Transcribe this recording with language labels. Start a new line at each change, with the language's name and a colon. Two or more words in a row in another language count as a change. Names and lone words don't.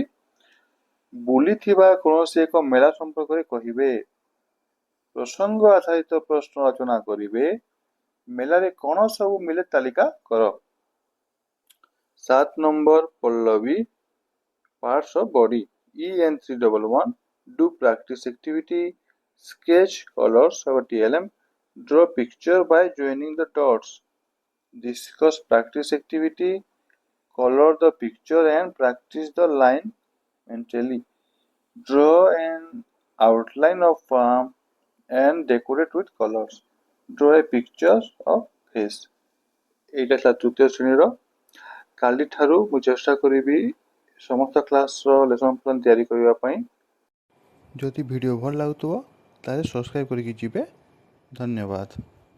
Odia: ବୁଲିଥିବା କୌଣସି ଏକ ମେଳା ସମ୍ପର୍କରେ କହିବେ। ପ୍ରସଙ୍ଗ ଆଧାରିତ ପ୍ରଶ୍ନ ରଚନା କରିବେ। ମେଳାରେ କଣ ସବୁ ମିଳେ ତାଲିକା କର। 7 ନମ୍ବର ପଲ୍ଲବୀ,
English: parts of body. EN311। Do practice activity. Sketch colors of TLM. Draw picture by joining the dots. Discuss practice activity. Color the picture and practice the line mentally. Draw an outline of farm and decorate with colors. Draw a picture of face.
Odia: এইটা ଥିଲା ତୃତୀୟ ଶ୍ରେଣୀର। କାଲିଠାରୁ ମୁଁ ଚେଷ୍ଟା କରିବି ସମସ୍ତ କ୍ଲାସ୍ର ଲେସନ୍ ପ୍ଲାନ୍ ତିଆରି କରିବା ପାଇଁ। ଯଦି ଭିଡ଼ିଓ ଭଲ ଲାଗୁଥିବ ତାହେଲେ ସବସ୍କ୍ରାଇବ୍ କରିକି ଯିବେ। ଧନ୍ୟବାଦ।